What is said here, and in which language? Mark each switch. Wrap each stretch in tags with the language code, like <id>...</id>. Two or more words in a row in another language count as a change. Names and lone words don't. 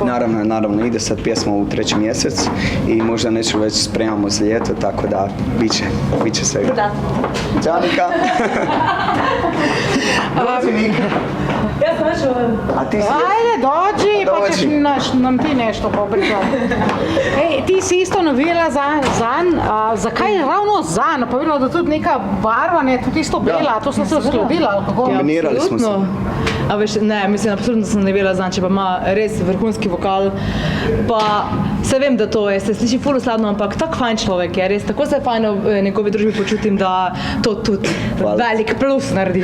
<hr>Naravno, ide sad pjesma u 3. mjesec i možda nešto već spremamo za ljeto, tako da bit će svega. Da. Ćao Nika! Dođi Nika! Ja sam već A ti si... Ajde, dođi, pa ćeš nam ti nešto popričati.</hr> <sl>Ej, ti si isto navijala zanj, zakaj ravno zanj? Pa videla da tudi neka barva, ne, tudi isto bela, to sem se uskladila, ali kako? Kombinirali smo se. A veš, ne, mislim, absolutno sem navijala zanj, če pa ima res vrhunski vokal, pa se vem, da to je, se sliši ful osladno, ampak tak fajn človek je, res, tako se fajn v njegovi družbi počutim, da to tudi velik plus naredi.</sl>